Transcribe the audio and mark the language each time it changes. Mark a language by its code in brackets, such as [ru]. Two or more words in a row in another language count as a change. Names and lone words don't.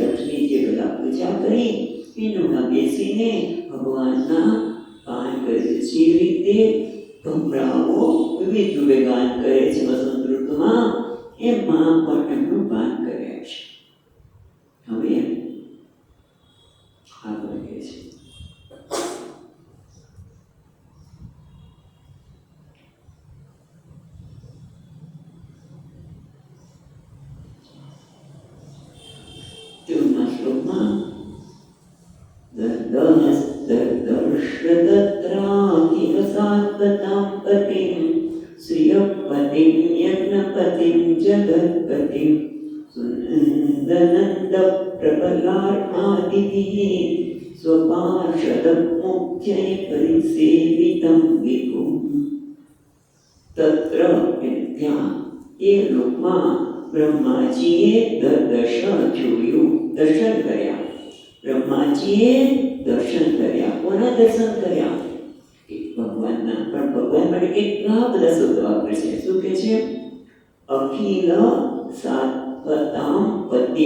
[gu] લક્ષ્મીજીએ બધા પૂજા કરી એનું બેસીને ભગવાનના ગાન કરે છે. જે રીતે ભમરાઓ વિવિધ રૂપે ગાન કરે છે વસંત ઋતુમાં, એમાં પણ એમનું ગાન કર્યા છે. હવે આગળ કહે છે श्लोकમાં [sa] दर्शदत्राकिल सात्वतां पतिं श्रियपतिं यज्ञपतिं जगत्पतिं सुनन्दनन्दप्रबलार्हादिभिः स्वपार्षदमुख्यै परिसेवितं विभुं तत्र विद्या ये [gu] लोकમાં બ્રહ્માજીએ દર્શન જોયું, દર્શન કર્યા. બ્રહ્માજીએ દર્શન કર્યા. કોના દર્શન કર્યા? ભગવાનના. પણ ભગવાન માટે કેટલા બધા શબ્દો વાપરે છે. શું કે છે? [sa] अखिल सात्वताम पति.